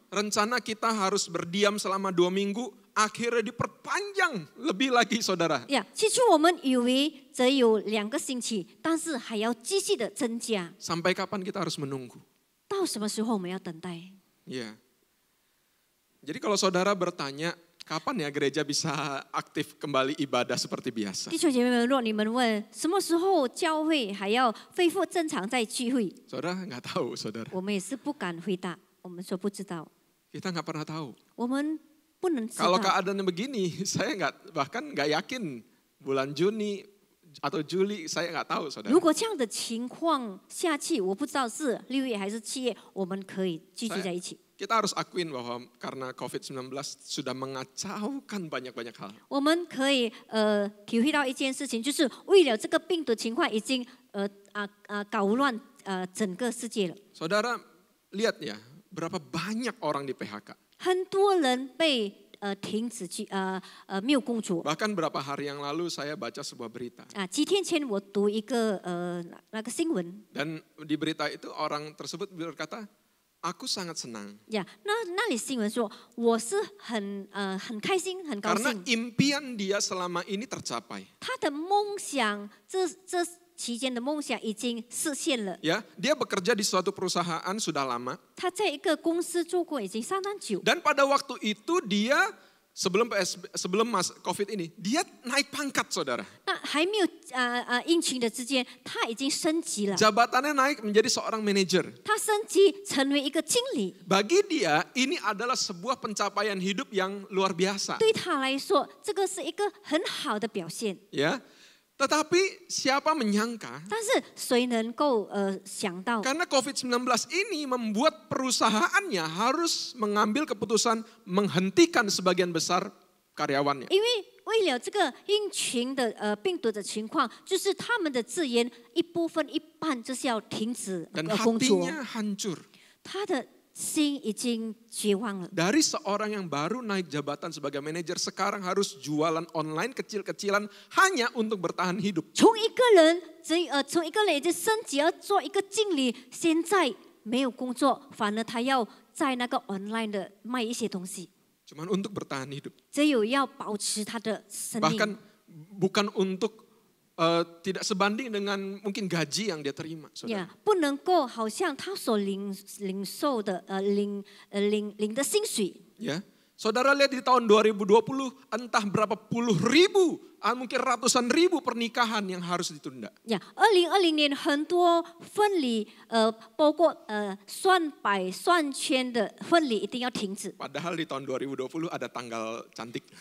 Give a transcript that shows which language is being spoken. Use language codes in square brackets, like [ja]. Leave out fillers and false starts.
[id] Rencana kita harus berdiam selama 2 minggu, akhirnya diperpanjang lebih lagi saudara. [zh] 呀，起初我们以为只有2个星期，但是还要继续的增加。 [id] Sampai kapan kita harus menunggu? [zh] 到什么时候我们要等待？ [id] Ya. Jadi kalau saudara bertanya, kapan ya gereja bisa aktif kembali ibadah seperti biasa? [zh] 弟兄姐妹们，若你们问什么时候教会还要恢复正常再聚会， [id] Saudara nggak tahu, saudara. [zh] 我们也是不敢回答。我们说不知道， [id] Kita nggak pernah tahu. [zh] 我们不能知 [id] Kalau [zh] 道。 [id] keadaannya begini, saya bahkan nggak yakin bulan Juni atau Juli, saya nggak tahu, saudara. [zh] 如果这样的情况下去，我不知道是6月还是7月，我们可以聚集在一起。 [id] Kita harus akuin bahwa karena COVID-19 sudah mengacaukan banyak-banyak hal. [zh] 我们可以体会到一件事情，就是为了这个病毒情况已经搞乱整个世界了。 [id] Saudara lihat ya, berapa banyak orang di PHK. [zh] 很多人被停止去没有工作。 [id] Bahkan berapa hari yang lalu saya baca sebuah berita. [zh] 几天前我读一个那个新闻， [id] Dan di berita itu orang tersebut berkata, aku sangat senang. [zh] 呀，那里新闻说我是很开心，很高 [id] Karena [zh] 兴。 [id] impian dia selama ini tercapai. [zh] 他的梦想，这期间的梦想已经实现了。 [id] Ya, dia bekerja di suatu perusahaan sudah lama. [zh] 他在一个公司做过已经相当久， [id] Dan pada waktu itu dia sebelum COVID ini, dia naik pangkat, saudara. [zh] 那还没有疫情的之间，他已经升级了。 [id] Jabatannya naik menjadi seorang manajer. [zh] 他升级成为一个经理， [id] Bagi dia, ini adalah sebuah pencapaian hidup yang luar biasa. [zh] 对他来说，这个是一个很好的表现。 [id] Ya, tetapi siapa menyangka? [zh] 但是谁能够想到？ [id] Karena COVID-19 ini membuat perusahaannya harus mengambil keputusan menghentikan sebagian besar karyawannya. [zh] 因为为了这个疫情的病毒的情况，就是他们的资源一半就是要停止 [id] Dan [zh] 工作， [id] hatinya hancur. [zh] 他的心已经绝望了。 [id] Dari seorang yang baru naik jabatan sebagai manajer, sekarang harus jualan online kecil-kecilan hanya untuk bertahan hidup. [zh] 从一个人已经升级要做一个经理，现在没有工作，反而他要在那个 online 的卖一些东西， [id] Cuman untuk bertahan hidup. [zh] 只有要保持他的生命。 [id] Bahkan bukan untuk tidak sebanding dengan mungkin gaji yang dia terima, saudara. [zh] 呀，不能够好像他所领受的领的薪水。 [id] Ya, saudara lihat di tahun 2020 entah berapa puluh ribu, mungkin ratusan ribu pernikahan yang harus ditunda. [zh] 呀，2020年很多婚礼，包括算百算千的婚礼一定要停止。 [id] Padahal di tahun 2020 ada tanggal cantik.